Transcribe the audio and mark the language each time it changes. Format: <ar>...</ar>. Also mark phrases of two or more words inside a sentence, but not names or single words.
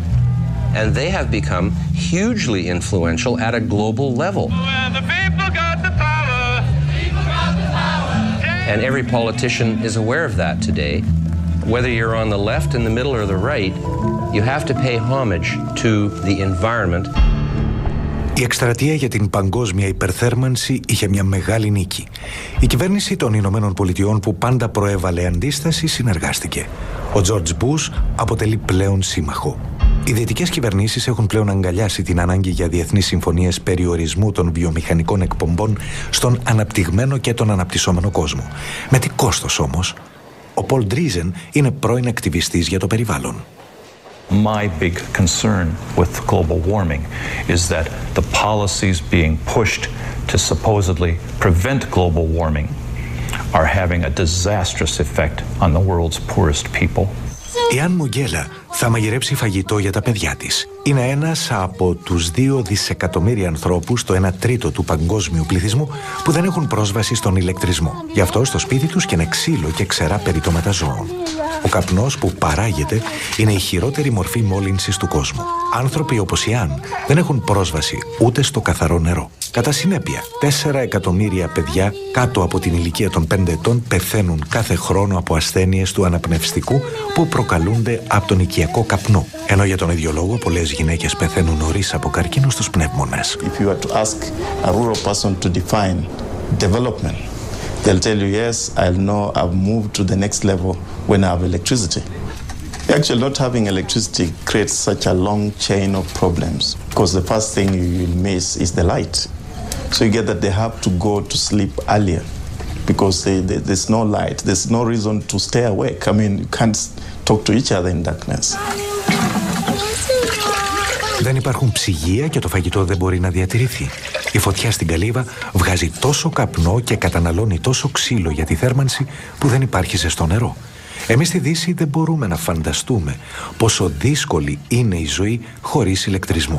<en>And they have become hugely influential at a global level. And every politician is aware of that today. Whether you're on the left, in the middle, or the right, you have to pay homage to the environment.</en> <el>Η εκστρατεία για την παγκόσμια υπερθέρμανση είχε μια μεγάλη νίκη. Η κυβέρνηση των Ηνωμένων Πολιτειών, που πάντα προέβαλε αντίσταση, συνεργάστηκε. Ο Τζορτζ Μπούς αποτελεί πλέον σύμμαχο. Οι δυτικές κυβερνήσεις έχουν πλέον αγκαλιάσει την ανάγκη για διεθνείς συμφωνίες περιορισμού των βιομηχανικών εκπομπών στον αναπτυγμένο και τον αναπτυσσόμενο κόσμο. Με τι κόστος όμως? Ο Πολ Ντρίζεν είναι πρώην ακτιβιστής για το περιβάλλον.</el> <en>My big concern with global warming is that the policies being pushed to supposedly prevent global warming are having a disastrous effect on the world's poorest people.</en> <el>Η Αν Μουγγέλα θα μαγειρέψει φαγητό για τα παιδιά της. Είναι ένας από τους 2 δισεκατομμύρια ανθρώπους, το 1/3 του παγκόσμιου πληθυσμού, που δεν έχουν πρόσβαση στον ηλεκτρισμό. Γι' αυτό στο σπίτι τους καίνε ξύλο και ξερά περιτώματα ζώων. Ο καπνός που παράγεται είναι η χειρότερη μορφή μόλυνσης του κόσμου. Άνθρωποι όπως η Αν δεν έχουν πρόσβαση ούτε στο καθαρό νερό. Κατά συνέπεια, 4 εκατομμύρια παιδιά κάτω από την ηλικία των 5 ετών πεθαίνουν κάθε χρόνο από ασθένειες του αναπνευστικού που προκαλούνται από τον οικιακό καπνό. Ενώ για τον ίδιο λόγο πολλές γυναίκες πεθαίνουν νωρίς από καρκίνο στους πνεύμονες.</el> <en>If you were to ask a rural person to define development, they'll tell you, yes, I'll know I've moved to the next level when I have electricity. Actually, not having electricity creates such a long chain of problems because the first thing you will miss is the light. So you get that they have to go to sleep earlier because there's no light. There's no reason to stay awake. I mean, you can't talk to each other in darkness.</en> <el>Δεν υπάρχουν ψυγεία και το φαγητό δεν μπορεί να διατηρηθεί. Η φωτιά στην καλύβα βγάζει τόσο καπνό και καταναλώνει τόσο ξύλο για τη θέρμανση που δεν υπάρχει ζεστό νερό. Εμείς στη Δύση δεν μπορούμε να φανταστούμε πόσο δύσκολη είναι η ζωή χωρίς ηλεκτρισμό.</el>